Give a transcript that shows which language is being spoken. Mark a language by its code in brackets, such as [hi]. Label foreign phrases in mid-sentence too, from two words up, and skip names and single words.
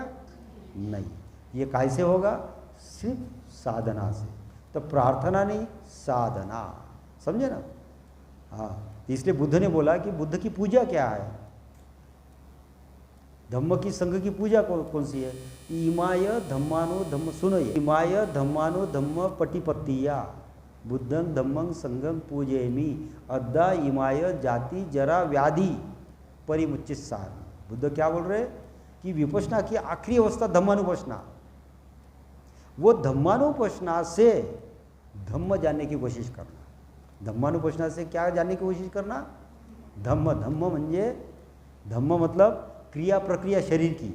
[hi] नहीं, ये कैसे होगा? सिर्फ साधना से। तो प्रार्थना नहीं, साधना, समझे ना? हाँ, इसलिए बुद्ध ने बोला कि बुद्ध की पूजा क्या है? धम्म की संघ की पूजा कौन सी है? [pi] इमाय धम्मानो धम्म, [hi] सुनो ये, [pi] इमाय धम्मानो धम्म पटिपत्तिया बुद्धं धम्मं संघं पूजयमि अद्दा इमाय जाति जरा व्याधि परिमुच्चिस्सान। [hi] बुद्ध क्या बोल रहे? कि विपश्यना की आखिरी अवस्था धम्मानुपश्यना, वो धम्मानुपश्यना से धम्म जानने की कोशिश करना। धम्मानुपश्यना से क्या जानने की कोशिश करना? धम्म। धम्म म्हणजे, धम्म मतलब क्रिया प्रक्रिया शरीर की।